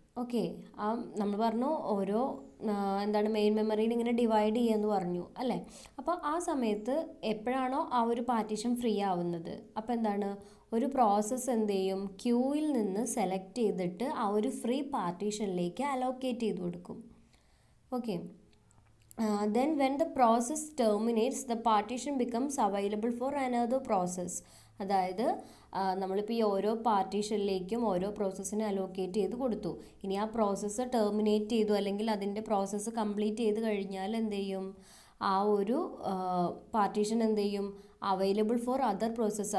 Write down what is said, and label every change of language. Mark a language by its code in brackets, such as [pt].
[ml] Okay, നമ്മൾ പറഞ്ഞു ഓരോ എന്താണ് മെയിൻ മെമ്മറിയിൽ ഇങ്ങനെ ഡിവൈഡ് ചെയ്യുമെന്ന് പറഞ്ഞു അല്ലേ? അപ്പോൾ ആ സമയത്ത് എപ്പോഴാണോ ആ ഒരു പാർട്ടീഷൻ ഫ്രീ ആവുന്നത്, അപ്പോൾ എന്താണ്, ഒരു പ്രോസസ്സ് എന്ത് ചെയ്യും? ക്യൂവിൽ നിന്ന് സെലക്ട് ചെയ്തിട്ട് ആ ഒരു ഫ്രീ പാർട്ടീഷനിലേക്ക് അലോക്കേറ്റ് ചെയ്ത് കൊടുക്കും. [en] Okay, then when the process terminates the partition becomes available for another process. [ml] അതായത് നമ്മളിപ്പോൾ ഈ ഓരോ പാർട്ടീഷനിലേക്കും ഓരോ പ്രോസസ്സിനെ അലോക്കേറ്റ് ചെയ്ത് കൊടുത്തു. ഇനി ആ പ്രോസസ്സ് ടെർമിനേറ്റ് ചെയ്തു അല്ലെങ്കിൽ അതിൻ്റെ പ്രോസസ്സ് കംപ്ലീറ്റ് ചെയ്ത് കഴിഞ്ഞാൽ എന്ത് ചെയ്യും? ആ ഒരു പാർട്ടീഷൻ എന്ത് ചെയ്യും? [en] Available for other process.